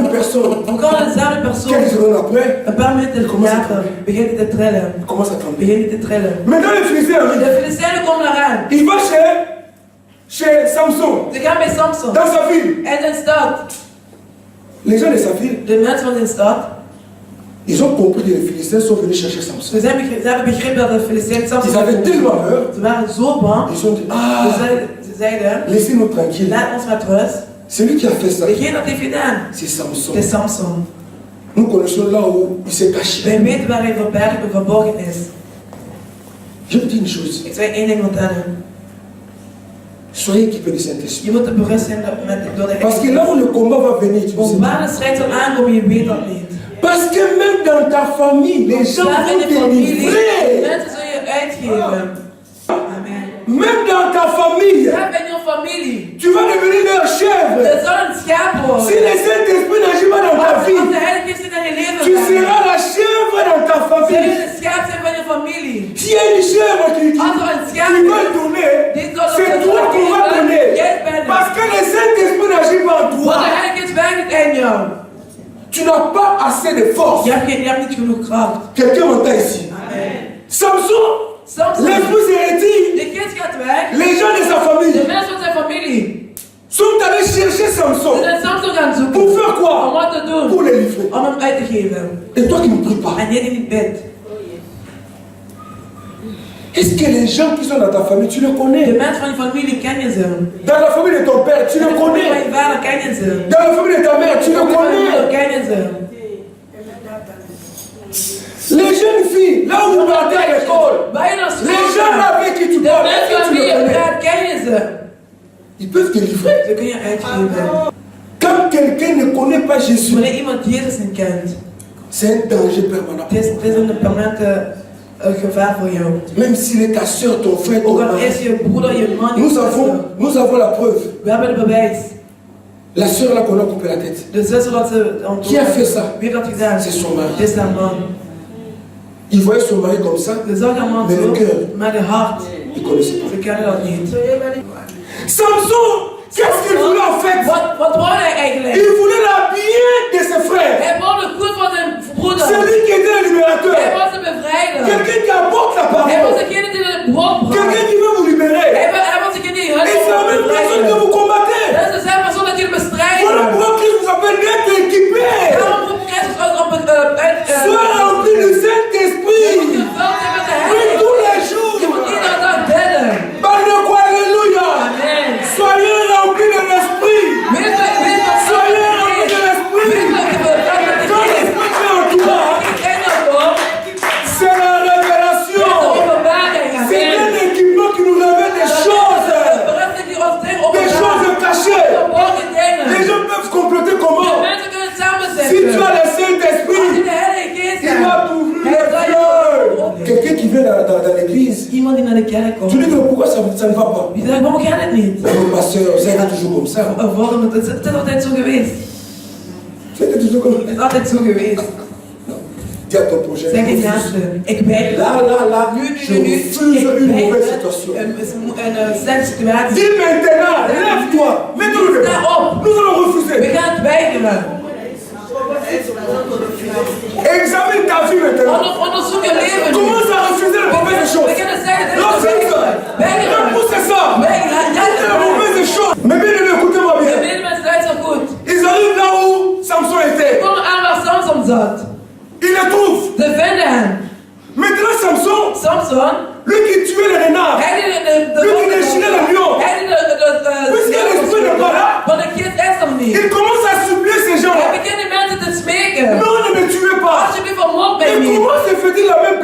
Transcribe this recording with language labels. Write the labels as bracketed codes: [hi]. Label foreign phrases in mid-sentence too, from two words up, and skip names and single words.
[fr] personne, [nl] Dan kan dezelfde persoon [fr] quelques secondes après, [nl] een paar minuten later begint hij te trillen. [fr] commence à trembler. [nl] Begint hij te trillen. [fr] Maintenant, les Philistins, [nl] De Filistijnen komen eraan. [fr] il va chez Samson, [nl] Ze gaan bij Samson. [fr] dans sa ville. [nl] In zijn stad. [fr] Les gens de sa ville, [nl] De mensen van zijn stad. [fr] ils ont compris que les Philistins sont venus chercher Samson. [nl] Ze hebben begrepen dat de Filistijnen Samson [fr] Ils avaient tellement peur, [nl] Ze waren zo bang. [fr] ils ont dit, ah, [nl] Ze zeiden, [fr] laissez-nous tranquilles. [nl] laat ons met rust. [fr] C'est lui qui a fait ça. [nl] Degene dat heeft gedaan, [fr] C'est Samson. [nl] het is Samson. [fr] Nous connaissons là où il s'est caché. [nl] Wij weten waar hij verborgen is. [fr] Je vous dis une chose. [nl] Ik zou je één ding vertellen. [fr] Soyez équipés du Saint-Esprit. [nl] Je moet er berust zijn door de [fr] Parce que là où le combat va venir, tu ne sais [nl] Want [fr] pas. [nl] waar de strijd zal aankomen, je weet dat niet. [fr] Parce que même dans ta famille, les gens [nl] Daar in [fr] vont [nl] de [fr] te [nl] familie, [fr] livrer. [nl] mensen zullen je uitgeven. [fr] Amen. Même dans ta famille, [nl] Daar in je familie. [fr] tu vas devenir leur chèvre. [nl] Er zal een schaap worden. [fr] Si le Saint-Esprit n'agit pas dans ta [nl] Als [fr] vie, [nl] de Heilige Geest in je leven [fr] tu [nl] gaat, [fr] seras la chèvre dans ta [nl] zul je [fr] famille. [nl] de schaap zijn van je familie. [fr] S'il y a une chèvre qui [nl] Als er een schaap [fr] va le donner, [nl] dit zal [fr] c'est toi qui vas donner. [nl] Jij bent [fr] Parce que le Saint-Esprit n'agit pas en [nl] Want de [fr] toi. [nl] Heilige Geest werkt in jou. [fr] Tu n'as pas assez de force. [nl] Je hebt niet genoeg kracht. [fr] Quelqu'un m'entend ici. Amen. Samson, Samson, l'esprit s'est retire. [nl] de geest gaat weg. [fr] Les gens de sa [nl] De [fr] famille [nl] mensen van zijn familie [fr] sont allés chercher [nl] ze [fr] Samson. [nl] zijn Samson gaan zoeken. [fr] Pour faire [nl] Om [fr] quoi? [nl] wat te doen? [fr] Pour les livrer. [nl] Om hem uit te geven. [fr] Et toi qui ne pries pas. [nl] En jij die niet bidt. [fr] Est-ce que les gens qui sont dans ta famille, tu les [nl] De [fr] connais? [nl] mensen van je familie ken je ze. [fr] Dans la famille de ton père, tu [nl] De [fr] les [nl] familie van [fr] connais. [nl] je vader ken je ze. [fr] Dans la famille de ta mère, tu [nl] De [fr] les [nl] familie van je moeder [fr] connais. [nl] ken je ze. [fr] Les jeunes filles, là où vous partez à l'école, [nl] Waar je naar school [fr] les gens [nl] gaat, [fr] avec qui tu [nl] de [fr] parles, [nl] mensen [fr] est-ce [nl] van [fr] que tu [nl] wie [fr] les [nl] je [fr] connais? [nl] praat ken je ze. [fr] Ils peuvent te livrer. [nl] Ze kun je uitgeven. [fr] Quand quelqu'un ne connaît pas Jésus, [nl] Wanneer iemand Jezus niet kent, [fr] c'est un danger permanent. [nl] het is een permanente gevaar voor jou. [fr] Même s'il est ta soeur, ton frère, ton [nl] Ook al [fr] mari. [nl] is je broeder, je man, je zuster. [fr] Nous avons la preuve. [nl] We hebben het bewijs. [fr] La soeur là qu'on a coupé la tête. [nl] De zuster dat ze [fr] Qui a fait ça? [nl] Wie heeft dat gedaan? [fr] C'est son mari. [nl] Het is haar man. [fr] Il voyait son mari comme ça, [nl] Ze zag haar man [fr] mais le [nl] zo, [fr] cœur, [nl] maar de hart, [fr] il ne connaissait pas. [nl] ze kennen dat niet. [fr] Samson, qu'est-ce qu'il voulait en fait? [nl] Wat wou hij eigenlijk? [fr] Il voulait la bien de ses frères. [nl] Hij wou de goed van zijn broeder. [fr] C'est lui qui était le [nl] Hij [fr] libérateur. [nl] was de bevrijder. [fr] Quelqu'un qui apporte la [nl] Hij [fr] parole. [nl] was degene die het brood bracht. [fr] Quelqu'un qui veut vous libérer. [nl] Hij was degene die het [fr] Et c'est la même personne que vous combattez. [nl] Dat is dezelfde persoon dat jullie bestrijden. [fr] Voilà pourquoi Christ vous appelle d'être équipé. [nl] Daarom roept Christus ons op het [fr] Sois rempli du Saint-Esprit. [nl] gevuld zijn met de [fr] Oui, [nl] Heilige [fr] tous les [nl] Geest. Je moet [fr] jours. [nl] iedere dag bidden. [fr] Parle de quoi? Alléluia. Amen. Soyez remplis de l'Esprit. [nl] Wees [fr] Soyez remplis de l'Esprit. Quand l'Esprit est en toi, c'est la révélation. C'est un équipement qui nous révèle des choses cachées. Les gens peuvent compléter comment? Si tu as le Saint-Esprit, il va t'ouvrir les yeux. Quelqu'un qui vient dans l'église, [nl] Iemand die naar de kerk [fr] tu [nl] komt. [fr] dis que pourquoi ça ne va pas? [nl] Die zegt, waarom gaat het niet? [fr] Mon pasteur, c'est toujours comme ça. [nl] Waarom? Het is altijd zo geweest. [fr] C'est toujours comme [nl] Het is altijd zo geweest. [fr] Dis à ton projet. [nl] Zeg je naaste, ik weiger. [fr] Là, je refuse une mauvaise situation. [nl] Een slechte situatie. [fr] Dis maintenant, lève-toi, mets-toi le [nl] Sta op. [fr] Nous allons [nl] We [fr] refuser. [nl] gaan het weigeren. [fr] Examine ta vie maintenant. [nl] Onderzoek je leven nu. [fr] Commence à refuser les mauvaises [nl] We [fr] choses. [nl] kunnen zeggen, dit is [fr] Refuse. [nl] weigeren. [fr] Repousse ça. [nl] Weigeren. Ja, [fr] C'est les mauvaises choses. Mais bien aimé, écoutez-moi [nl] de [fr] bien. [nl] medemensen luisteren goed. [fr] Ils arrivent là où Samson était. [nl] Kom aan waar Samson zat. [fr] Ils le trouvent. [nl] Ze vinden hem. [fr] Maintenant Samson, [nl] Samson, [fr] lui qui tuait les renards, [nl] hij die [fr] lui qui déchirait les lions, [nl] hij die [fr] puisque l'esprit n'est pas là, [nl] van de geest is er niet. [fr] il commence à supplier ces [nl] Hij [fr] gens-là. [nl] begint die mensen te smeken. [fr] Non, ne me tuez pas. [nl] Alsjeblieft, vermoord mij [fr] Et [nl] niet. [fr] comment se fait-il la même